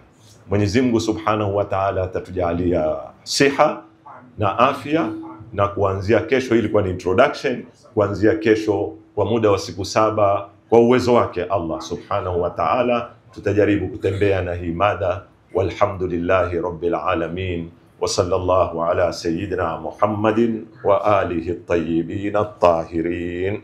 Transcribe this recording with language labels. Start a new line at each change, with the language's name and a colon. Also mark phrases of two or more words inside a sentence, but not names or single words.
Swahili: Mwenyezi Mungu
Arabic: سبحانه وتعالى
Swahili: atatujalia siha na afya na kuanzia kesho, hii ilikuwa ni introduction, kuanzia kesho kwa muda wa siku 7 kwa uwezo wake Allah
Arabic: سبحانه وتعالى
Swahili: tutajaribu kutembea na hii mada.
Arabic: والحمد لله رب العالمين وصلى الله على سيدنا محمد وآله الطيبين الطاهرين.